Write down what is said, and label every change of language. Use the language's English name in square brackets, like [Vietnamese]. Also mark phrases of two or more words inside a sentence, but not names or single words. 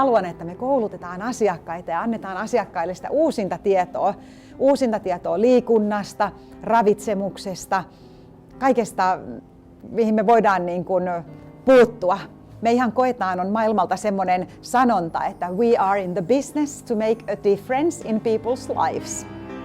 [Finnish] haluan, että me koulutetaan asiakkaita ja annetaan asiakkaille sitä uusinta tietoa liikunnasta, ravitsemuksesta, kaikesta, mihin me voidaan niin kuin puuttua. Me ihan koetaan, on maailmalta semmoinen sanonta, että [English] we are in the business to make a difference in people's lives.